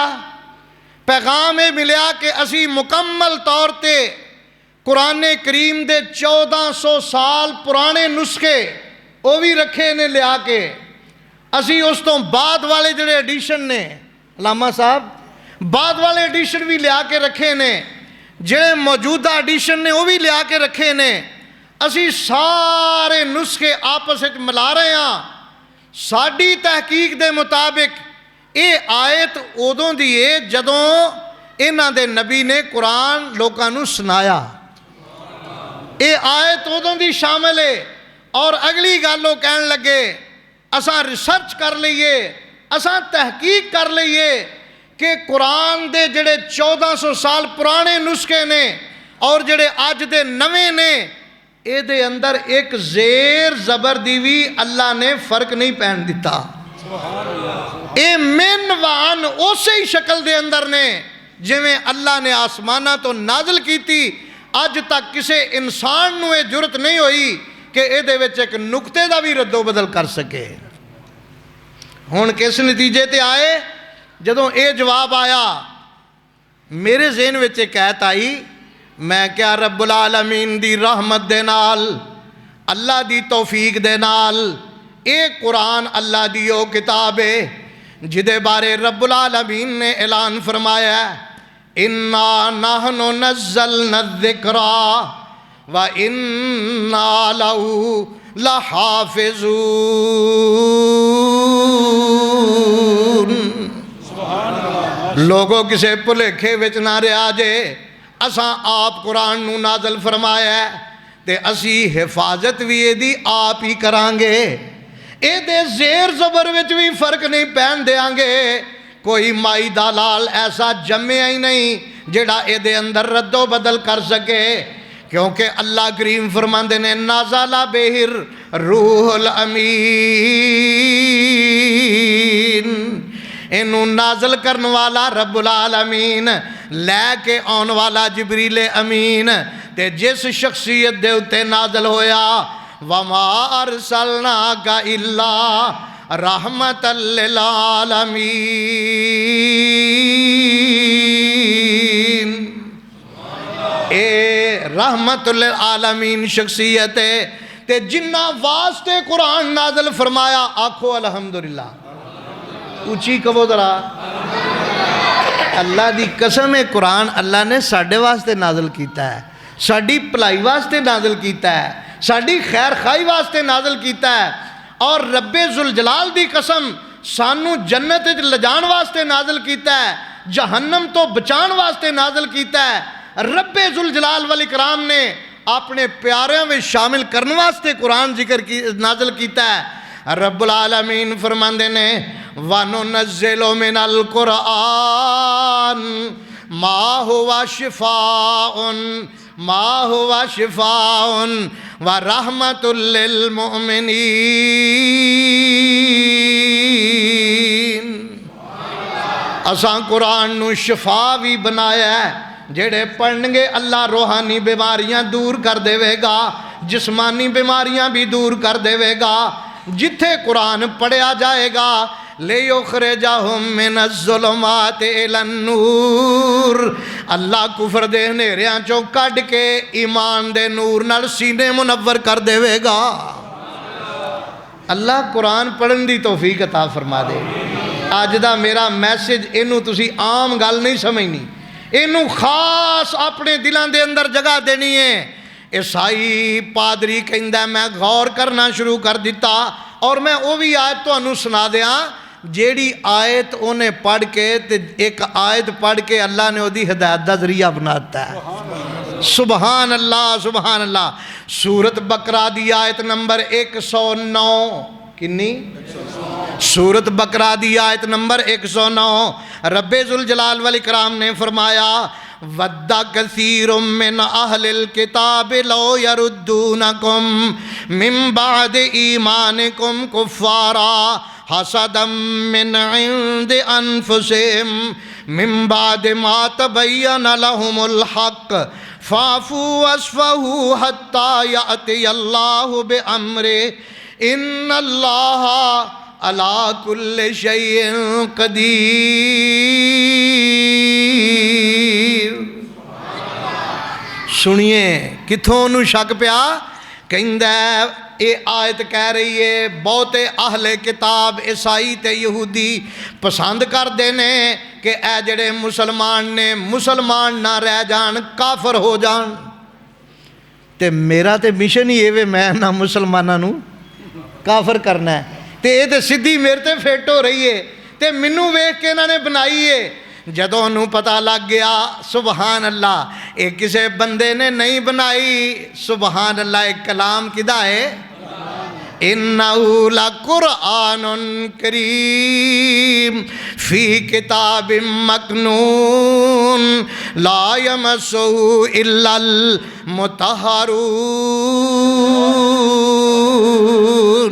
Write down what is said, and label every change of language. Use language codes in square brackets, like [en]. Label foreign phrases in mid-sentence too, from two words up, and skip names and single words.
[pa] پیغام ایہہ ملیا کہ اسی مکمل طور پر قرآن کریم دے 1400 سال پرانے نسخے او وی رکھے نے لیا کے، اسی اس توں بعد والے جہڑے ایڈیشن نے علامہ صاحب، بعد والے ایڈیشن وی لیا کے رکھے نے، جہڑے موجودہ ایڈیشن نے او وی لیا کے رکھے نے. [ur] اسی سارے نسخے آپس میں ملا رہے ہیں. [pa] ساڈی تحقیق دے مطابق ایہہ آیت اودوں دی اے جدوں اینہاں دے نبی نے قرآن لوکاں نوں سنایا. ایہہ آیت اودوں دی شامل اے. اور اگلی گل او کہن لگے، اساں ریسرچ کر لئی، اساں تحقیق کر لئی کہ قرآن دے جہڑے 1400 سال پرانے نسخے نے اور جہڑے اج دے نویں نے، ایہہ اندر اک زیر زبر دا وی اللہ نے فرق نہیں پین دتا. ایہہ من و عن اسے شکل دے اندر نے جویں اللہ نے اسماناں توں نازل کیتی سی. اج تک کسے انسان نوں ایہہ جرأت نہیں ہوئی کہ ایہہ اک نقطے دا وی ردوبدل کر سکے. ہن کس نتیجے تے آئے? جدوں ایہہ جواب آیا، میرے ذہن وچ اک گل آئی، میں کیہا رب العالمین دی رحمت دے نال، اللہ دی توفیق دے نال، ایہہ قرآن اللہ دی او کتاب اے جہدے بارے رب العالمین نے اعلان فرمایا, [ar] إنا نحن نزلنا الذكر وإنا له لحافظون. [pa] لوکو کسے بھلیکھے وچ نہ رہنا جے، اساں آپ قرآن نوں نازل فرمایا تے اسی حفاظت وی ایہدی آپ ای کراں گے. ایہدے زیر زبر وچ وی فرق نہیں پین دیاں گے. کوئی مائی دا لال ایسا جمیا ای نہیں جہڑا ایہدے اندر ردوبدل کر سکے، کیونکہ اللہ کریم فرماندے نے, [ar] نزل به الروح الأمين, [pa] اینوں نازل کرن والا رب العالمین, لے کے آن والا جبریل امین، تے جس شخصیت دے اتے نازل ہویا, [ar] وما أرسلناك إلا رحمة للعالمين. [pa] اے [ar] رحمة للعالمين [pa] شخصیت اے تے جنہاں واسطے قرآن نازل فرمایا، آکھو الحمدللہ، اچی کہو ذرا. اللہ دی قسم اے، قرآن اللہ نے ساڈے واسطے نازل کیتا اے، ساڈی بھلائی واسطے نازل کیتا اے، ساڈی خیر خواہی واسطے نازل کیتا اے. اور [ar] رب ذو الجلال [pa] دی قسم، سانوں جنت وچ لے جان واسطے نازل کیتا اے، جہنم توں بچان واسطے نازل کیتا اے. [ar] رب ذو الجلال والإكرام [pa] نے اپنے پیاریاں وچ شامل کرن واسطے قرآن ذکر دا نازل کیتا اے. رب العالمین فرماندے نے, [ar] وننزل من القرآن ما هو شفاء ورحمة للمؤمنين. [pa] اساں قرآن نوں شفا وی بنایا اے، جہڑے پڑھن گے اللہ روحانی بیماریاں دور کر دیوے گا، جسمانی بیماریاں وی دور کر دیوے گا. جتھے قرآن پڑھیا جائے گا, [ar] ليخرجهم من الظلمات إلى النور, [pa] اللہ کفر دے ہنیریاں چوں کڈھ کے ایمان دے نور نال سینے منور کر دیوے گا. اللہ قرآن پڑھن دی توفیق عطا فرما دے. اج دا میرا میسج اینوں تسی عام گل نہیں سمجھنی، اینوں خاص اپنے دلاں دے اندر جگہ دینی اے. عیسائی پادری کہندا میں غور کرنا شروع کر دتا، اور میں او وی آیت تہانوں سنا دیاں جہڑی آیت اوہنے پڑھ کے تے اک آیت پڑھ کے اللہ نے اوہدی ہدایت دا ذریعہ بنایا اے. سبحان اللہ سبحان اللہ. سورۃ بقرہ دی آیت نمبر 109 کنی? سورۃ بقرہ دی آیت نمبر 109 [ar] رب ذو الجلال والإكرام [pa] نے فرمایا [ar] ود كثير من أهل الكتاب لو يردونكم من بعد إيمانكم كفارا حسدا من عند أنفسهم من بعد ما تبين لهم الحق فاعفوا واصفحوا حتى يأتي الله بأمره إن الله على كل شيء قدير. [pa] سنیے کتھوں نوں شک پیا کہندا ایہہ آیت کہہ رہی اے بہتے اہل کتاب عیسائی تے یہودی پسند کردے نے کہ اے جہڑے مسلمان نے مسلمان نہ رہ جان کافر ہو جان. تے میرا تاں مشن ای اے میں نہ مسلماناں نوں کافر کرنا اے تاں ایہہ تاں سدھی میرے تے فٹ ہو رہی اے تاں مینوں ویکھ کے اینہاں نے بنائی اے. جدوں اوہنوں پتا لگ گیا سبحان اللہ ایہہ کسے بندے نے نہیں بنائی. سبحان اللہ اک کلام کہدا اے [ar] إنه لقرآن كريم في كتاب مكنون لا يمسه إلا المطهرون.